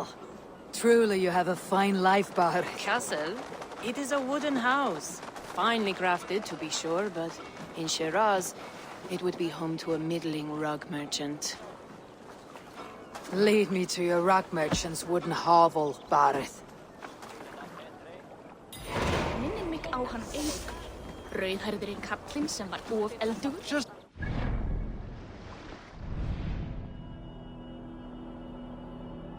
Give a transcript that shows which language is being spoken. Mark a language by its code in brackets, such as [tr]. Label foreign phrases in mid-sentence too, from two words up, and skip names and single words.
[en] Truly you have a fine life, Bareth. Castle? It is a wooden house. Finely crafted, to be sure, but in Shiraz, it would be home to a middling rug merchant. Lead me to your rock merchant's wooden hovel, Bareth. [is] Minnir mig á hann Eivor. Rauðhærðurinn kallinn sem var of eldugur.